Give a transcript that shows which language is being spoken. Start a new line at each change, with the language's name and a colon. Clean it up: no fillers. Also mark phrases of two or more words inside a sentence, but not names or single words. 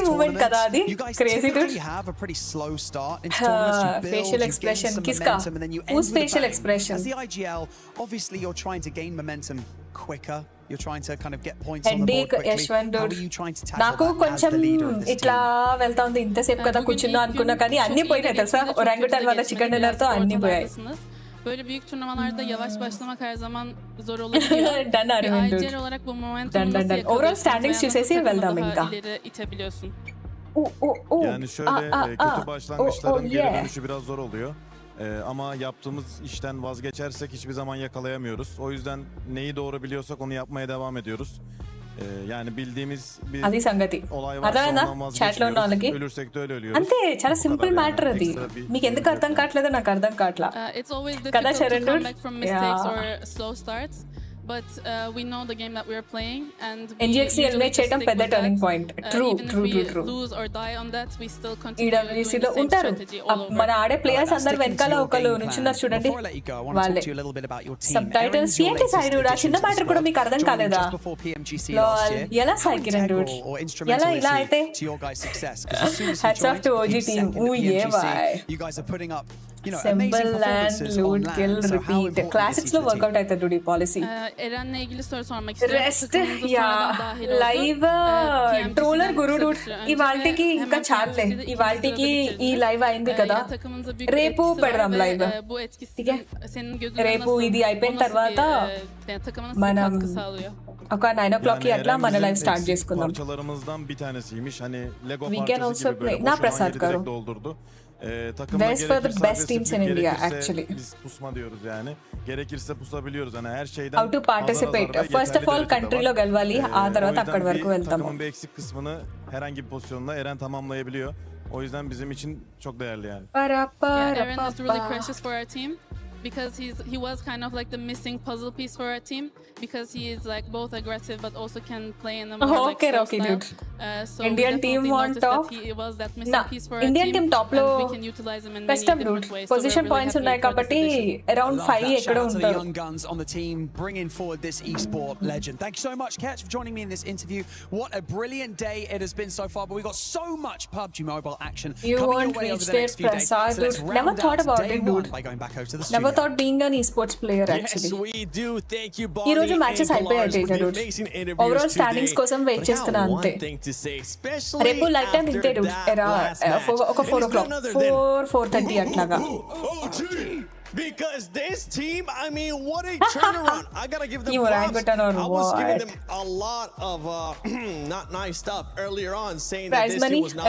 English: this movement tournament,
Telugu: కదా అది.
English: you guys Crazy typically dude. have a pretty slow start into tournaments. You build, Facial you gain expression. some Kiska? momentum, and then you end Whose with a facial bang. expression? As the IGL, obviously you're trying to gain momentum quicker. You're trying to kind of get points on the board Headache quickly. Yashwant How dude. are you trying to tackle
Telugu: నాకు
English: that as
Telugu: కొంచెం
English: the leader of this
Telugu: ఇట్లా వెళ్తా ఉంది ఇంతసేపు కదా కూర్చున్నా అనుకున్నా కానీ అన్ని పోయినాయి తెలుసా ఒరాంగుటాన్ వల్ల
English: chicken dinner
Telugu: తో అన్ని పోయాయి
Turkish: Böyle büyük turnuvalarda yavaş başlamak her zaman zor olabiliyor.
English: Done Arvind dude.
Turkish: IGL olarak bu momentumu
English: Done.
Turkish: nasıl
English: Overall
Turkish: yakalıyorsun
English: standings
Turkish: veya nasıl
Telugu: చూసేసి
Turkish: takımı
Telugu: వెళ్దాం ఇంకా
Turkish: daha ileri itebiliyorsun? Yani şöyle kötü başlangıçların geri dönüşü biraz zor oluyor. Ama yaptığımız işten vazgeçersek hiçbir zaman yakalayamıyoruz. O yüzden neyi doğru biliyorsak onu yapmaya devam ediyoruz. Yani bildiğimiz bir
Telugu: అది సంగతి
Turkish: olay varsa
Telugu: అర్థమైందా
Turkish: ondan
Telugu: చాట్ లో ఉన్న వాళ్ళకి
Turkish: vazgeçmiyoruz. Ölürsek de öyle ölüyoruz.
Telugu: అంతే చాలా
Turkish: Bu
Telugu: సింపుల్
Turkish: kadar yani.
Telugu: మ్యాటర్ అది
Turkish: Ekstra bir
Telugu: మీకు ఎందుకు అర్థం కావట్లేదో నాకు అర్థం కావట్లా
English: It's always
Telugu: కదా
English: difficult to Sharon come dude? back from mistakes Yeah. or slow starts. But we know the game that we are playing, and we
Telugu: NGX ని
English: usually
Telugu: ఎలిమినేట్
English: just
Telugu: చేయడం
English: stick
Telugu: పెద్ద
English: with that. turning point true Even if ట్రూ we true true lose or die on that, we still continue doing EWC the
Telugu: లో
English: same
Telugu: ఉంటారు
English: strategy all over.
Telugu: మన ఆడే ప్లేయర్స్ అందరు
English: Sticking to
Telugu: వెనకాల
English: your
Telugu: ఒకళ్ళు
English: game
Telugu: నుంచున్నారు
English: plan.
Telugu: చూడండి
English: Before I let you go, I want to
Telugu: వాళ్ళే
English: talk to you a little bit about your team. sub titles Erin's your
Telugu: ఏంటి సాయి
English: latest dude? ఆ addition
Telugu: చిన్న
English: to the
Telugu: మ్యాటర్ కూడా
English: squad,
Telugu: మీకు అర్థం
English: joining
Telugu: కాలేదా
English: just before PMGC last LOL. year.
Telugu: ఎలా
English: How సాయి కిరణ్ integral dude? or
Telugu: ఎలా
English: instrumental
Telugu: ఇలా
English: is
Telugu: అయితే
English: he to your guys' success? 'Cause as soon as he Hats off joined, to OG came team. second at Ooh, yeah, PMGC. bye. You guys are putting up, you know, Simple amazing land, performances on loot, kill, land. So how repeat. important Classics is he
Telugu: లో
English: to the team?
Telugu: వర్కౌట్ అవుతుంది ఈ పాలసీ
Turkish: Eren'le ilgili soru sormak istiyorum.
Telugu: రెస్ట్
Turkish: Takımımıza
Telugu: యా
Turkish: sonradan dahil oldu.
Telugu: లైవ్
Turkish: PMGC'den
Telugu: ట్రోలర్ గురు
Turkish: kısa
Telugu: డూడ్
Turkish: bir süre önce
Telugu: ఇవాళకి
Turkish: ve
Telugu: ఇంకా
Turkish: hemen
Telugu: చాలే
Turkish: PMGC'de ikinci
Telugu: ఇవాళకి
Turkish: sırada
Telugu: ఈ
Turkish: bitirdiniz.
Telugu: లైవ్ అయింది కదా
Turkish: Ya takımınıza büyük bir
Telugu: రేపు
Turkish: etkisi
Telugu: పెడదాం
Turkish: var
Telugu: లైవ్
Turkish: ve bu etkisi senin gözünden
Telugu: రేపు
Turkish: nasıl,
Telugu: ఇది అయిపోయిన
Turkish: o nasıl
Telugu: తర్వాత
Turkish: yani takıma nasıl bir
Telugu: మనం
Turkish: katkı sağlıyor?
Telugu: ఒక 9 o'clock కి అట్లా
Turkish: Eren
Telugu: మన
Turkish: bizim
English: live start
Turkish: eksik చేసుకుందాం parçalarımızdan bir tanesiymiş. Hani Lego
English: We can
Turkish: parçası
English: also
Turkish: gibi böyle
English: play. Na
Turkish: boş olan
Telugu: Prasad
Turkish: yeri
Telugu: garu.
Turkish: direkt doldurdu. Takımda
English: Best for the
Turkish: gerekirse
English: best teams in
Turkish: agresiflik,
English: India,
Turkish: gerekirse
English: actually.
Turkish: biz pusma diyoruz yani. Gerekirse pusabiliyoruz. Hani her şeyden
English: how to participate
Turkish: azar azar ve
English: first of
Turkish: yeterli
English: ఆల్
Turkish: derecede
Telugu: కంట్రీలో
Turkish: var.
Telugu: గెలవాలి ఆ
Turkish: O
Telugu: తర్వాత
Turkish: yüzden
Telugu: అక్కడి వరకు
Turkish: bir
Telugu: వెళ్తాము
Turkish: takımın bir eksik kısmını herhangi bir pozisyonda Eren tamamlayabiliyor. O yüzden bizim için çok değerli yani.
English: Yeah, Eren is really precious for our team because he was kind of like the missing puzzle piece for our team because he is like both aggressive but also can play in a more like Okay, slow okay, style. dude. So Indian we team definitely on noticed top. that he was that missing piece for our
Telugu: ఇండియన్
English: team
Telugu: టీమ్ టాప్ లో
English: and we can utilize him in many
Telugu: కష్టం
English: different
Telugu: డూడ్
English: ways. So we're
Telugu: పొజిషన్
English: really
Telugu: పాయింట్స్
English: happy
Telugu: ఉన్నాయి
English: for this
Telugu: కాబట్టి
English: addition.
Telugu: అరౌండ్
English: Love
Telugu: 5
English: that.
Telugu: ఎక్కడ
English: Shout out to the
Telugu: ఉంటారు
English: young guns on the team, bringing forward this esport legend. Thank you so much, Ketch, for joining me in this interview. What a brilliant day it has been so far, but we've got so much PUBG Mobile action You coming won't your way over reach the next there, few days. Prasad, So let's dude. Never round thought out about day it, one dude. by going back over to the నెవర్ studio. thought being an esports player Yes, actually we do. Thank you,
Telugu: ఈ రోజు
English: Bonnie
Telugu: మ్యాచెస్
English: and
Telugu: అయిపోయాయి
English: Galars, for
Telugu: తేజ
English: the
Telugu: డూడ్
English: amazing interviews overall standings today.
Telugu: కోసం వెయిట్
English: But I
Telugu: చేస్తున్నా
English: got
Telugu: అంతే
English: one thing to say, especially
Telugu: రేపు
English: light time
Telugu: ఇంతే
English: after
Telugu: డూడ్
English: that
Telugu: ఎరా
English: last match.
Telugu: ఒక
English: And
Telugu: 4
English: it's
Telugu: o'clock
English: none other than
Telugu: 4:30 అట్లాగా
English: Because this team, I mean, what a turnaround. I got to give them You were props. Angutan or I was giving what? them a lot of not nice stuff earlier on, saying Prize that this money team was not